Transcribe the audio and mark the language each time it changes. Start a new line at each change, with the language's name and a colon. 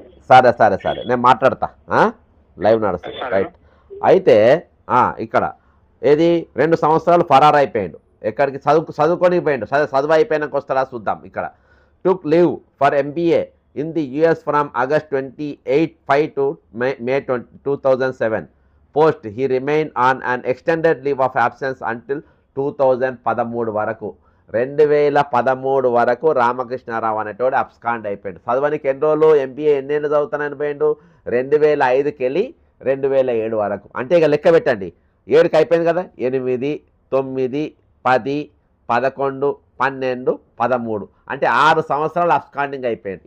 Telugu: సరే సరే సరే, నేను మాట్లాడతా, లైవ్ నడుస్తుంది. రైట్. అయితే ఇక్కడ ఏది 2 సంవత్సరాలు ఫరార్ అయిపోయాడు, ఎక్కడికి చదువుకొని పోయాడు, చదువు అయిపోయినాక వస్తారా చూద్దాం. ఇక్కడ
English: Took leave for MBA in the US from August 28 to May 2007. Post, he remained on an extended leave of absence until 2013 వరకు.
Telugu: 2013 వరకు రామకృష్ణారావు అనేటోడు అబ్స్కాండ్ అయిపోయాడు. చదవనికి ఎన్ని రోజులు, ఎంబీఏ ఎన్నేళ్ళు చదువుతానని పోయిండు? 2005కి వెళ్ళి 2007 వరకు. అంటే ఇక లెక్క పెట్టండి, 7కి అయిపోయింది కదా, 8, 9, 10, 11, 12, 13, అంటే 6 సంవత్సరాలు అబ్స్కాండింగ్ అయిపోయింది.